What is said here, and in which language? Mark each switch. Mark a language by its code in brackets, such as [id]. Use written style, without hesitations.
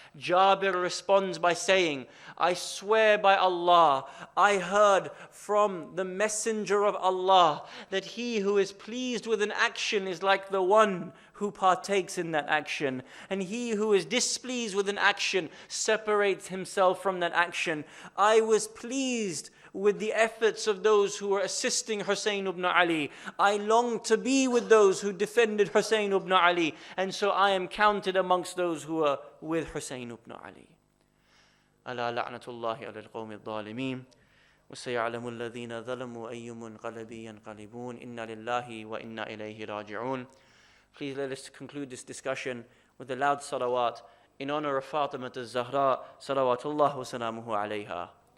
[en] Jabir responds by saying, I swear by Allah, I heard from the messenger of Allah that he who is pleased with an action is like the one who partakes in that action, and he who is displeased with an action separates himself from that action. I was pleased with the efforts of those who were assisting Husayn ibn Ali. I long to be with those who defended Husayn ibn Ali, and so I am counted amongst those who are with Husayn ibn Ali. [ar] Ala la'natullahi ala al-qawmi al-zalimin. وسيعلم الذين ظلموا أي منقلب ينقلبون إنا لله وإنا إليه راجعون. [en] Please let us conclude this discussion with a loud salawat in honor of Fatima al-Zahra salawatullah wa salamuhu alayha.